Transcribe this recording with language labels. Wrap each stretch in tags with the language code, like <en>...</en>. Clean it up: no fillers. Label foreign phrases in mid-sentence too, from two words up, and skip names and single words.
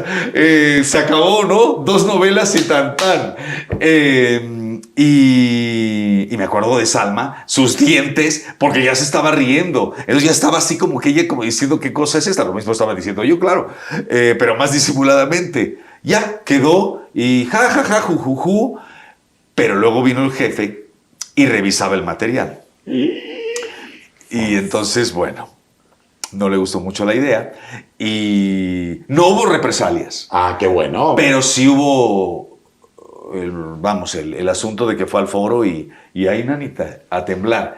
<es>Se acabó, ¿no? 2 novelas y tan. Y me acuerdo de Salma, sus dientes, porque ya se estaba riendo. Entonces ya estaba así como que ella como diciendo, ¿qué cosa es esta? Lo mismo estaba diciendo yo, claro, pero más disimuladamente. Ya quedó y ja, ja, ja, ju, ju, ju. Pero luego vino el jefe y revisaba el material. Y entonces, bueno, no le gustó mucho la idea y no hubo represalias. Ah, qué bueno. Pero sí hubo, el asunto de que fue al foro y ahí, nanita, a temblar.</es>